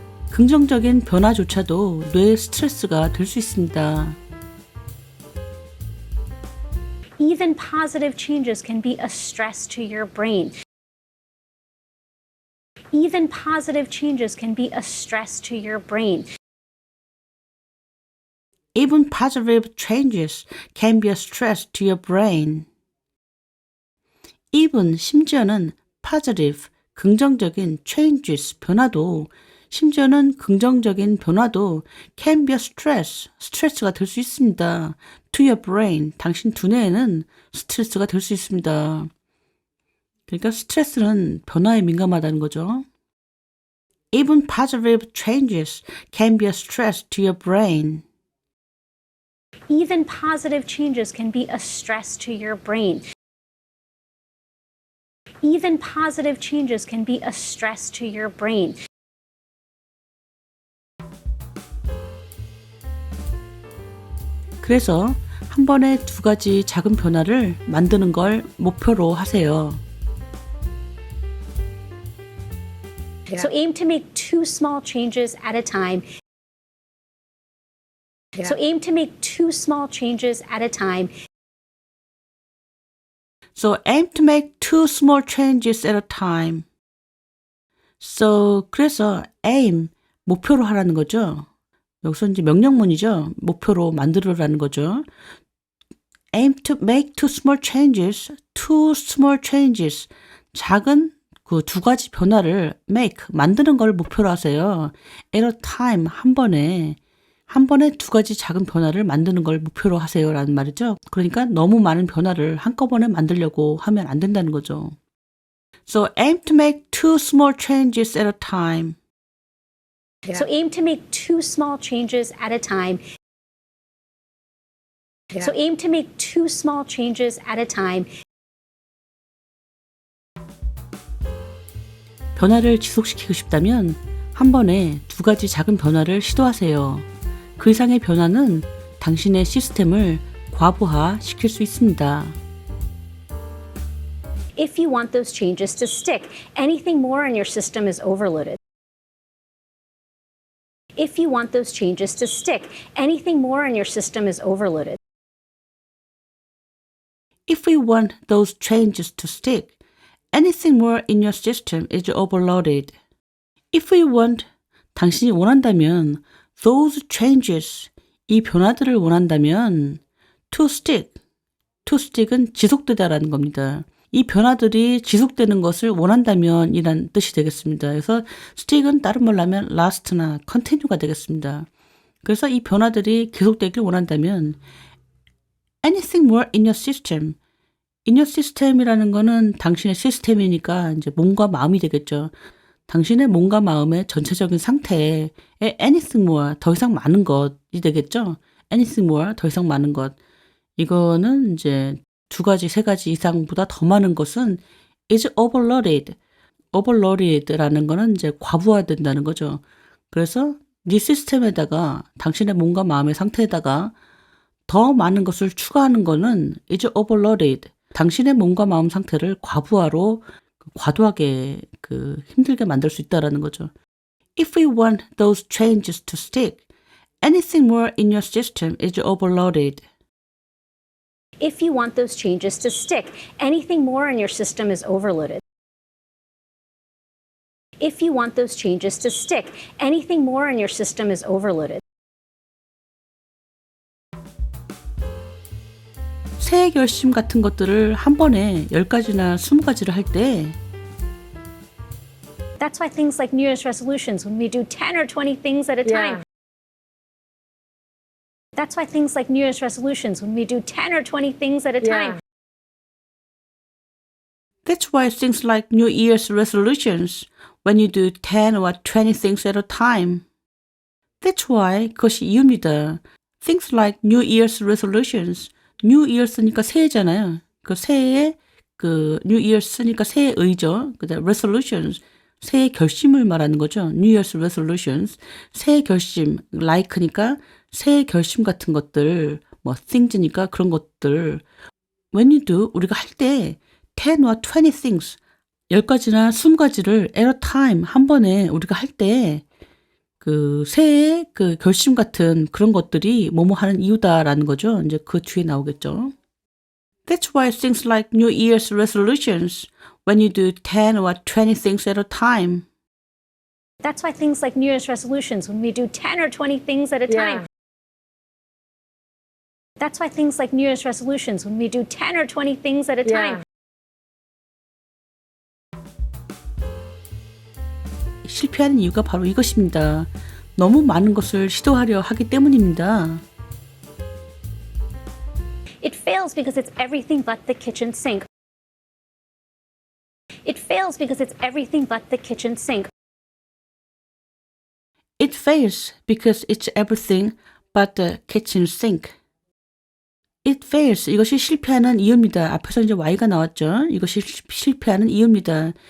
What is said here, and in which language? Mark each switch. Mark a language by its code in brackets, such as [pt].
[ko] 긍정적인 변화조차도 뇌의 스트레스가 될 수 있습니다. [en] even positive changes can be a stress to your brain. Even positive changes can be a stress to your brain. Even positive changes can be a stress to your brain. even [ko] 심지어는 [en] positive [ko] 긍정적인 [en] changes [ko] 변화도 심지어는 긍정적인 변화도 [en] can be a stress [ko] 스트레스가 될 수 있습니다. [en] to your brain [ko] 당신 두뇌에는 스트레스가 될 수 있습니다. 그러니까 스트레스는 변화에 민감하다는 거죠. [en] Even positive changes can be a stress to your brain. Even positive changes can be a stress to your brain. Even positive changes can be a stress to your brain. [ko] 그래서 한 번에 두 가지 작은 변화를 만드는 걸 목표로 하세요. [en] So aim to make 2 small changes at a time. So aim to make 2 small changes at a time. So aim to make 2 small changes at a time. So [ko] 그래서 [en] aim [ko] 목표로 하라는 거죠. 여기서 이제 명령문이죠. 목표로 만들으라는 거죠. [en] Aim to make 2 small changes. 2 small changes. [ko] 작은 그 두 가지 변화를 [en] make [ko] 만드는 걸 목표로 하세요. [en] At a time [ko] 한 번에 두 가지 작은 변화를 만드는 걸 목표로 하세요라는 말이죠. 그러니까 너무 많은 변화를 한꺼번에 만들려고 하면 안 된다는 거죠. [en] So aim to make 2 small changes at a time. So aim to make 2 small changes at a time. So aim to make 2 small changes at a time. [ko] 변화를 지속시키고 싶다면 한 번에 두 가지 작은 변화를 시도하세요. 그 이상의 변화는 당신의 시스템을 과부하 시킬 수 있습니다. [en] If you want those changes to stick, anything more in your system is overloaded. If you want those changes to stick, anything more in your system is overloaded. If we want those changes to stick, anything more in your system is overloaded. If we want, [ko] 당신이 원한다면, [en] those changes, [ko] 이 변화들을 원한다면, [en] to stick [ko] 은 지속되다라는 겁니다. 이 변화들이 지속되는 것을 원한다면 이란 뜻이 되겠습니다. 그래서 stick은 다른 말로 하면 last나 continue가 되겠습니다. 그래서 이 변화들이 계속되길 원한다면 [en] anything more in your system. in your system [ko] 이라는 거는 당신의 시스템이니까 이제 몸과 마음이 되겠죠. 당신의 몸과 마음의 전체적인 상태에 [en] anything more, [ko] 더 이상 많은 것이 되겠죠. [en] anything more, [ko] 더 이상 많은 것. 이거는 이제 두 가지, 세 가지 이상보다 더 많은 것은 [en] is overloaded. overloaded [ko] 라는 거는 이제 과부하된다는 거죠. 그래서 네 시스템에다가 당신의 몸과 마음의 상태에다가 더 많은 것을 추가하는 거는 [en] is overloaded. [ko] 당신의 몸과 마음 상태를 과부하로 과도하게 힘들게 만들 수 있다라는 거죠. [en] If we want those changes to stick, anything more in your system is overloaded. If you want those changes to stick, anything more in your system is overloaded. If you want those changes to stick, anything more in your system is overloaded. [ko] 새해 결심 같은 것들을 한 번에 10가지나 20가지를 할 때 [en] That's why things like New Year's resolutions, when we do 10 or 20 things at a time. That's why things like New Year's resolutions, when we do 10 or 20 things at a time. That's why things like New Year's resolutions, when you do 10 or 20 things at a time. That's why [ko] 그것이 이유입니다. [en] Things like New Year's resolutions, New Year's니까 [ko] 새해잖아요. 그 새해에 [en] New Year's [ko] 니까 새해의죠. 그다음 [en] resolutions, [ko] 새해 결심을 말하는 거죠. [en] New Year's resolutions, [ko] 새해 결심, [en] like [ko] 니까 새해 결심 같은 것들, 뭐 [en] things [ko] 니까 그런 것들. [en] When you do, [ko] 우리가 할 때 [en] 10 or 20 things, [ko] 10가지나 20가지를 [en] at a time, [ko] 한 번에 우리가 할 때 새해 결심 같은 그런 것들이 뭐뭐 하는 이유다라는 거죠. 이제 그 뒤에 나오겠죠. [en] That's why things like New Year's resolutions, when you do 10 or 20 things at a time. That's why things like New Year's resolutions, when we do 10 or 20 things at a time. That's why things like New Year's resolutions, when we do 10 or 20 things at a time. [ko] 실패하는 이유가 바로 이것입니다. 너무 많은 것을 시도하려 하기 때문입니다. [en] It fails because it's everything but the kitchen sink. It fails because it's everything but the kitchen sink. It fails because it's everything but the kitchen sink. It fails. [ko] 이것이 실패하는 이유입니다. 앞에서 이제 Y가 나왔죠. 이것이 실패하는 이유입니다.